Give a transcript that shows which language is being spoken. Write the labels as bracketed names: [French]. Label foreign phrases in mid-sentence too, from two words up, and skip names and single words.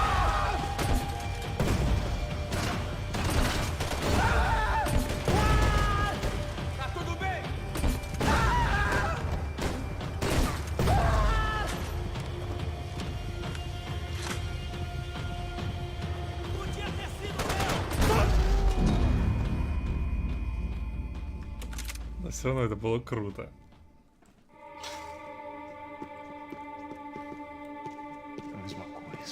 [Portuguese] Tá tudo bem? Podia ter sido [Russian] Но все равно это было круто. [Portuguese] Mesma coisa.